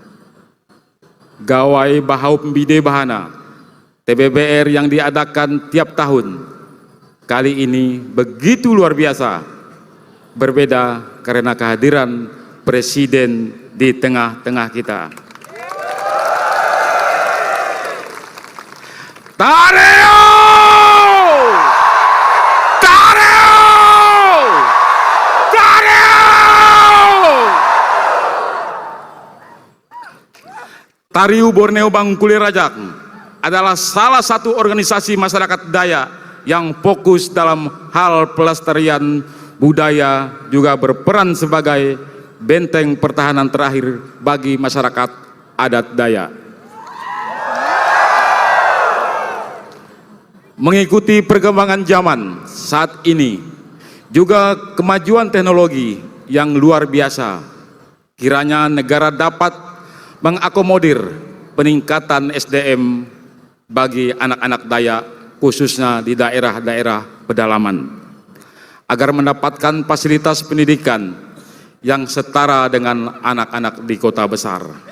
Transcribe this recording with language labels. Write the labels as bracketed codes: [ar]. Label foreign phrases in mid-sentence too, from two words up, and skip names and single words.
[id] Gawai Bahaum Bide Bahana TBBR yang diadakan tiap tahun kali ini begitu luar biasa, berbeda karena kehadiran Presiden di tengah-tengah kita. Tareo! Tareo! Tareo! Tariu Borneo Bangkule Rajak adalah salah satu organisasi masyarakat Dayak yang fokus dalam hal pelestarian budaya, juga berperan sebagai benteng pertahanan terakhir bagi masyarakat adat Dayak. Mengikuti perkembangan zaman saat ini, juga kemajuan teknologi yang luar biasa, kiranya negara dapat mengakomodir peningkatan SDM bagi anak-anak Dayak, khususnya di daerah-daerah pedalaman, agar mendapatkan fasilitas pendidikan yang setara dengan anak-anak di kota besar.